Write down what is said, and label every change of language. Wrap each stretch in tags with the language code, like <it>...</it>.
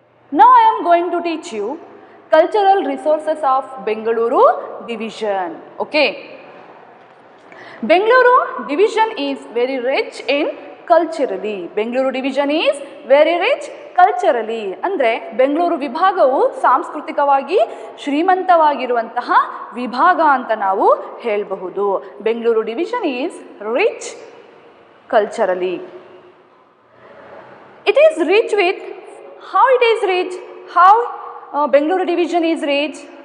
<en>Now I am going to teach you cultural resources of Bengaluru division. Okay. Bengaluru division is very rich in culturally. Bengaluru division is very rich culturally.</en> <kn>ಅಂದರೆ ಬೆಂಗಳೂರು ವಿಭಾಗವು ಸಾಂಸ್ಕೃತಿಕವಾಗಿ ಶ್ರೀಮಂತವಾಗಿರುವಂತಹ ವಿಭಾಗ ಅಂತ ನಾವು ಹೇಳಬಹುದು.</kn> <en>Bengaluru division is rich culturally. It is rich with, how it is rich? How Bengaluru division is rich?</en>